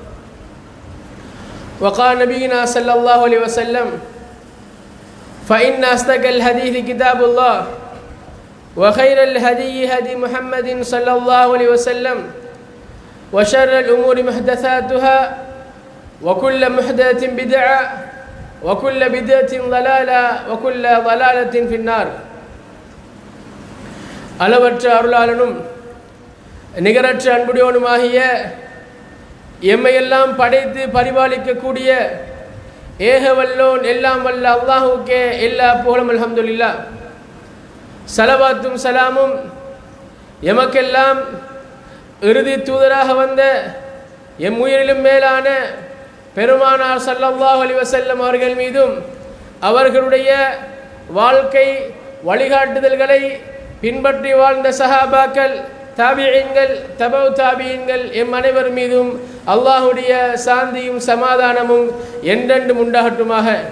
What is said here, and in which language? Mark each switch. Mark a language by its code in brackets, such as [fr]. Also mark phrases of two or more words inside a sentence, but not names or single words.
[ar] وقال نبينا صلى الله عليه وسلم فإن أصدق الحديث كتاب الله وخير الهدي هدي محمد صلى الله عليه وسلم وشر الأمور محدثاتها وكل محدثة بدعة وكل بدعة ضلالة وكل ضلالة في النار [ta] அளவற்ற அருளாளனும் நிகரற்ற அன்புடையவனுமாகிய எம்மையெல்லாம் படைத்து பரிபாலிக்கக்கூடிய ஏகவல்லோன் எல்லாம் வல்ல அல்லாஹுக்கே எல்லா புகழும் அல்ஹம்துலில்லாஹ். ஸலவாத்தும் சலாமும் எமக்கெல்லாம் இறுதி தூதராக வந்த எம் உயிரிலும் மேலான பெருமானார் [ar] صلى الله عليه وسلم [ta] அவர்கள் மீதும் அவர்களுடைய வாழ்க்கை வழிகாட்டுதல்களை பின்பற்றி வாழ்ந்த சஹாபாக்கள், தாபிஈன்கள், தபவு தாபிஈன்கள் எம் அனைவர் மீதும் அல்லாஹுடைய சாந்தியும் சமாதானமும் என்றென்றும் உண்டாகட்டுமாக.